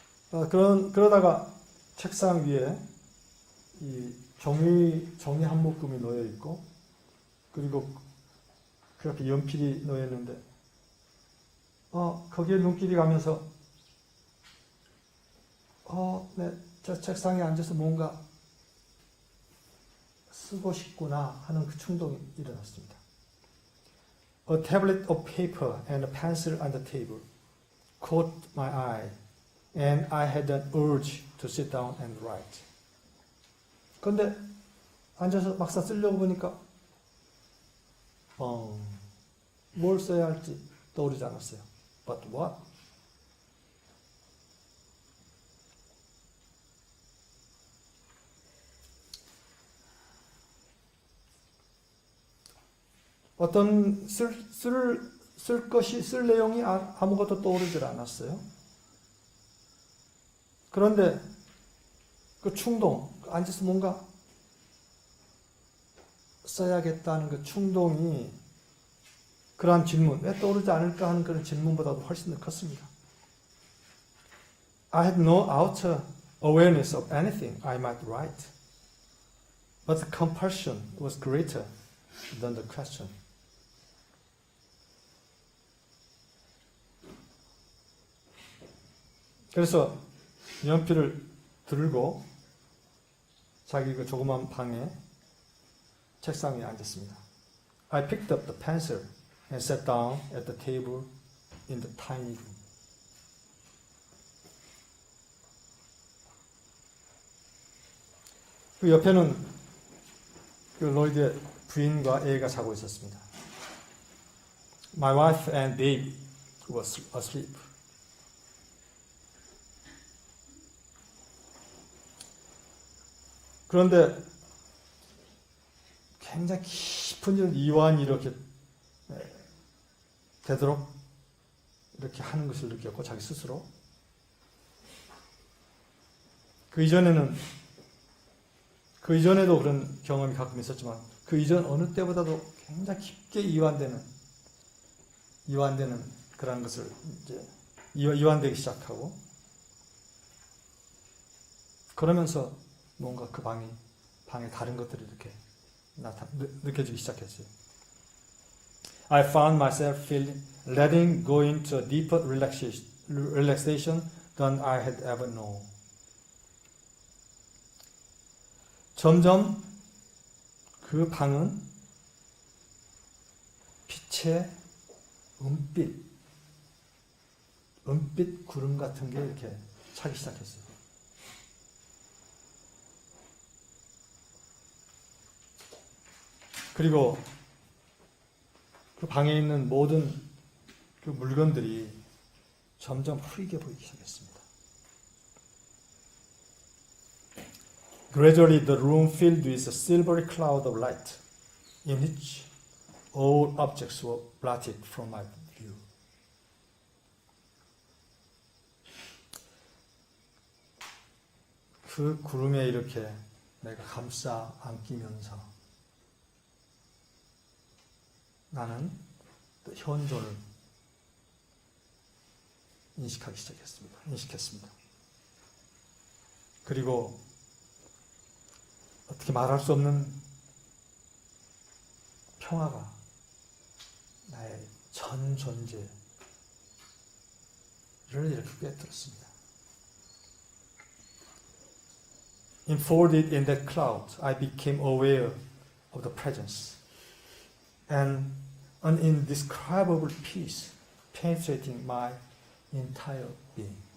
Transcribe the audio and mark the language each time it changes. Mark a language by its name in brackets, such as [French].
[Korean] 그러다가 책상 위에 이 종이 한 묶음이 놓여 있고, 그리고 그렇게 연필이 놓여 있는데, 거기에 눈길이 가면서, 저 책상에 앉아서 뭔가 쓰고 싶구나 하는 그 충동이 일어났습니다. [English] A tablet of paper and a pencil on the table caught my eye. And I had an urge to sit down and write. [Korean] 그런데 앉아서 막상 쓰려고 보니까 뭘 써야 할지 떠오르지 않았어요. [English] But what? [Korean] 어떤 쓸 내용이 아무것도 떠오르질 않았어요. 그런데 그 충동, 앉아서 뭔가 써야겠다는 그 충동이 그러한 질문, 왜 떠오르지 않을까 하는 그런 질문보다도 훨씬 더 컸습니다. [English] I had no outer awareness of anything I might write, but the compulsion was greater than the question. [Korean] 그래서 연필을 들고 자기 그 조그만 방에 책상 위에 앉았습니다. [English] I picked up the pencil and sat down at the table in the tiny room. [Korean] 그 옆에는 그 로이드의 부인과 애가 자고 있었습니다. [English] My wife and baby was asleep. [Korean] 그런데 굉장히 깊은 이완이 이렇게 되도록 이렇게 하는 것을 느꼈고, 자기 스스로. 그 이전에도 그런 경험이 가끔 있었지만, 그 이전 어느 때보다도 굉장히 깊게 이완되는 그런 것을 이제 이완되기 시작하고, 그러면서 뭔가 그 방에 다른 것들이 이렇게 느껴지기 시작했어요. [English] I found myself letting go into a deeper relaxation than I had ever known. [Korean] 점점 그 방은 빛의 은빛 구름 같은 게 이렇게 차기 시작했어요. 그리고 그 방에 있는 모든 그 물건들이 점점 흐리게 보이기 시작했습니다. [English] Gradually the room filled with a silvery cloud of light in which all objects were blotted from my view. [Korean] 그 구름에 이렇게 내가 감싸 안기면서 나는 또 현존을 인식했습니다. 그리고 어떻게 말할 수 없는 평화가 나의 전 존재를 이렇게 꿰뚫었습니다. [English] Enfolded in that cloud, I became aware of the presence and an indescribable peace penetrating my entire being.